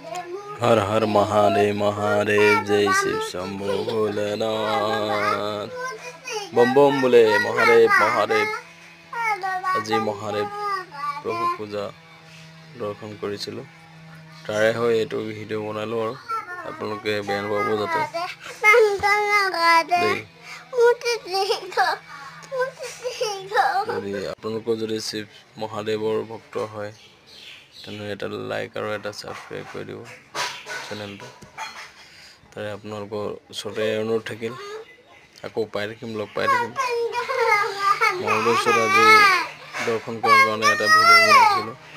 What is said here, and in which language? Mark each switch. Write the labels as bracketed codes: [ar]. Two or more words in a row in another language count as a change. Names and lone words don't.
[hi] हर हर महादेव महादेव जय शिव शंभो भोलेनाथ बम बम बोले महादेव महादेव [as] আজি महादेव প্ৰভু পূজা দৰ্শন কৰিছিলোঁ তাৰে হৈ এইটো ভিডিঅ' বনালো আৰু আপোনালোকে বেয়া নাপাব যাতে যদি আপোনালোকৰ যদি শিৱ মহাদেৱৰ ভক্ত হয় তেনে এটা লাইক আৰু এটা সাবস্ক্ৰাইব কৰি দিব চেনেলটো তাৰে আপোনালোকৰ ওচৰতে অনুৰোধ থাকিল আকৌ পাই থাকিম লগ পাই থাকিম মহাদেৱৰ আজি দৰ্শন কৰাৰ কাৰণে এটা ভিডিঅ' বনাইছিলোঁ